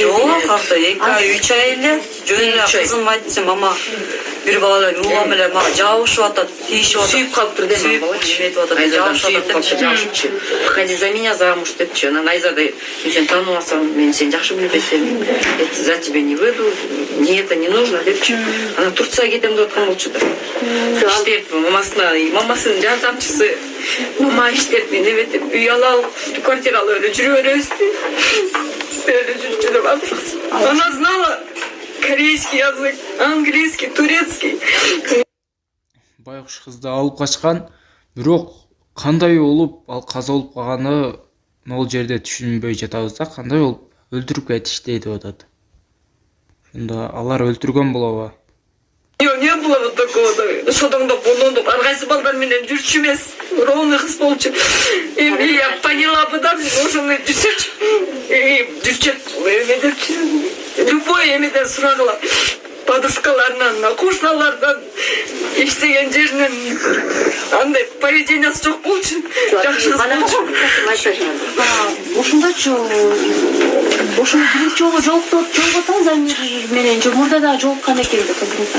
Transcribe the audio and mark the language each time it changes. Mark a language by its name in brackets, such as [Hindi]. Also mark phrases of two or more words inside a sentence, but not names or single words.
[Kyrgyz] Жок, калды 2-3 ай эле. Жөн эле кызым айтты, мама бир бала мулам эле мага жабышып атат, тийишип атат. Сүйүп калыптыр деп эметип атат. Жабышып атат. [Russian] Выходи за меня замуж депчи. [Kyrgyz] Анан Айзада, сен тааныбасаң, мен сени жакшы билбесем, [Russian] за тебя не выйду, мне это не нужно депчи. [Kyrgyz] Анан Турцияга кетем деп аткан болчу да. Иштеп, мамасынын жардамчысы. Мама иштеп, мен эметип, үй алалы, квартира алып эле жүрө беребиз. [Russian] Она знала корейский язык, английский, турецкий. [Kyrgyz] Байкуш кызды алып качкан, бирок кандай болуп ал каза болуп калганы могул жерде түшүнбөй жатабыз да, кандай болуп өлтүрүп кетишти деп атат. Ошондо алар өлтүргөн болобу? [Russian] Не было вот такого, [Kyrgyz] шодоңдоп, бондоңдоп, ар кайсы балдар менен жүрчү эмес, ровный кыз болчу. [Russian] Эми я поняла бы, [Kyrgyz] да, ошондой жүрчү. Любой эмеден сурагыла. Подушкаларынан, кушналардан, иштеген жеринен андай поведениясы жок болчу. Жакшы кыз болчу. Ошондочу, ошону биринчи жолуктуп Танзания менен же мурда да жолуккан экен кыздын